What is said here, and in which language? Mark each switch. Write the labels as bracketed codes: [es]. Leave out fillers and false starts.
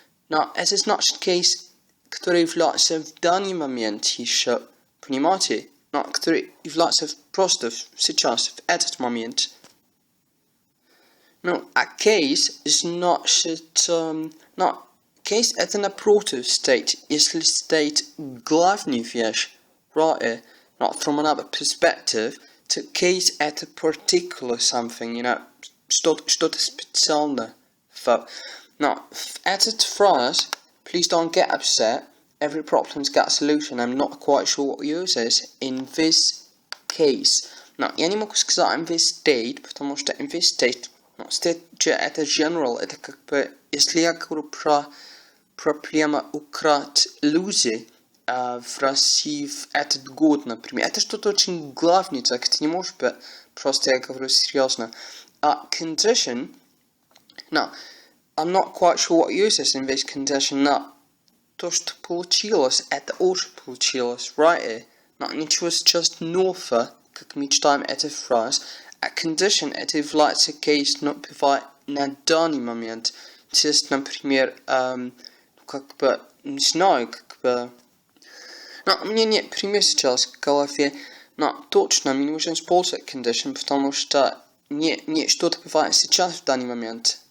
[ru] Но это значит case, который является в данный момент еще. Понимаете? Который является просто сейчас, в этот момент. А case значит... case это напротив state. Если state главный вещь, [en] right? From another perspective, to case [ru] это [en] particular something, [ru] что-то специальное. В этот фраз, [en] please don't get upset. Every problem's got a solution. I'm not quite sure what uses in this case. [ru] Я не могу сказать [en] in this state, [ru] потому что in this state, state это general, это как бы, если я говорю про проблему украть люди в России в этот год, например, это что-то очень главное, так это не может быть, просто я говорю серьезно. [en] Condition, I'm not quite sure what uses in this condition, [ru] то, что получилось, это уже получилось, [en] right? [ru] Ничего сейчас нового, как мы читаем эту фразу. А condition это является case, но бывает на данный момент. То есть, например, как бы, не знаю, как бы... у меня нет примера сейчас в голове, но точно мы не можем использовать condition, потому что не что-то бывает сейчас в данный момент.